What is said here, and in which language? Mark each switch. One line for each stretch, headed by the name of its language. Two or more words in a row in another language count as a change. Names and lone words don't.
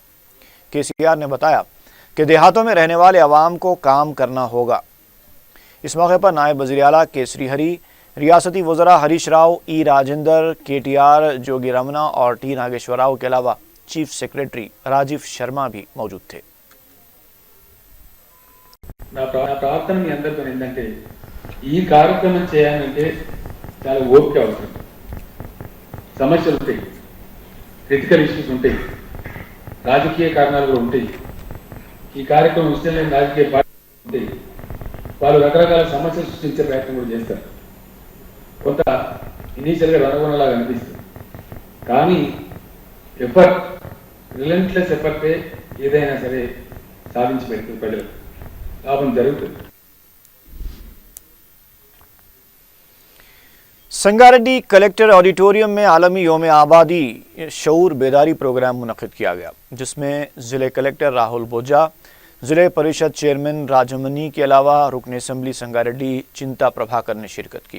Urdu: KCR نے بتایا کہ دیہاتوں میں رہنے والے عوام کو کام کرنا ہوگا۔ اس موقع پر نائب وزیر اعلیٰ کے سری ہری، ریاستی وزراء ہریش راؤ، راجندر، KTR، جوگی رمنا اور T ناگیشور راؤ کے علاوہ چیف سیکریٹری راجیو شرما بھی موجود تھے۔
Telugu: నా ప్రార్థన మీ అందరితో ఏంటంటే ఈ కార్యక్రమం చేయాలంటే చాలా ఓపిక అవసరం। సమస్యలు ఉంటాయి,
English: critical issues
Telugu: ఉంటాయి, రాజకీయ కారణాలు కూడా ఉంటాయి। ఈ కార్యక్రమం ఇష్టం లేని రాజకీయ పార్టీలు ఉంటాయి, వాళ్ళు రకరకాల సమస్యలు సృష్టించే ప్రయత్నం కూడా చేస్తారు। కొంత ఇనీషియల్గా రణగొనలాగా అనిపిస్తుంది, కానీ
English: effort, relentless effort
Telugu: ఏదైనా సరే సాధించి పెడుతుంది, ప్రజలకు లాభం జరుగుతుంది।
Urdu: سنگاریڈی کلیکٹر آڈیٹوریم میں عالمی یوم آبادی شعور بیداری پروگرام منعقد کیا گیا، جس میں ضلع کلیکٹر راہل بوجا، ضلع پریشد چیئرمین راجمنی کے علاوہ رکن اسمبلی سنگاریڈی چنتا پربھاکر نے شرکت کی۔